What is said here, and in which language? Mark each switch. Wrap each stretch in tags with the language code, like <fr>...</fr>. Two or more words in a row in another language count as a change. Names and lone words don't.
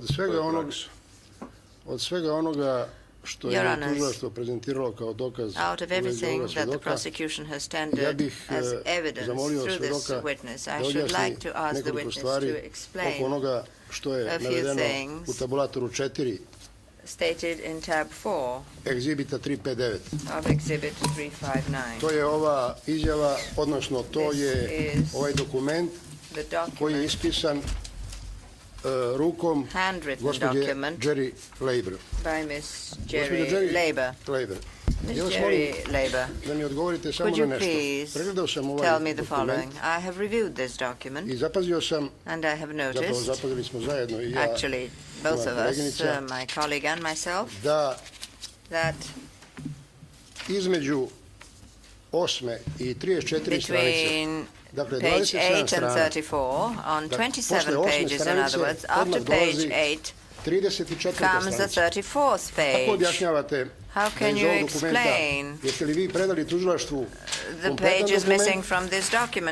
<en>Your Honours, out of everything that the prosecution has tendered as evidence through this witness, I should like to ask the witness to explain a few things stated in tab 4</en> <sr>Exhibita 359.</sr> <en>of Exhibit 359.</en> <sr>To je ova izjava, odnosno to je ovaj dokument koji je ispisan rukom gospođe Jerry Leiber.</sr> <en>By Miss Jerry Leiber. Miss Jerry Leiber, could you please tell me the following? I have reviewed this document, and I have noticed, actually both of us, my colleague and myself, that</en> <sr>između 8. I 34 stranice,</sr> <en>between page 8 and 34, on 27 pages, in other words, after page 8 comes the 34th page. How can you explain the pages missing from this document?</en>